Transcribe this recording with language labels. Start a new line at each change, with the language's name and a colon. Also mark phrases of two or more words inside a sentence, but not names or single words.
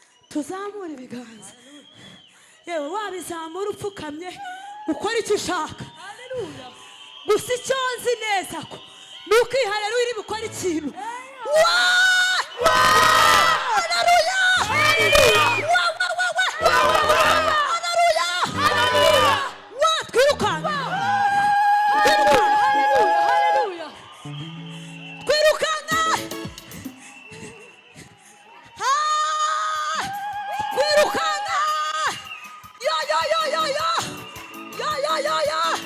Kinyarwanda: Tuzamure ibiganza. Yewe, wabizamura upfukamye, ukora icyo ushaka. Gusa icyo nzi neza ko ni uko iyi haleluya iri bukora ikintu. Wa! Wa! Haleluya! Wa, wa, wa, wa! Wa, wa, wa, wa! Haleluya! Wa, twirukanka. Twirukanka. Ah! Twirukanka. Yo, yo, yo, yo, yo. Yo, yo, yo, yo.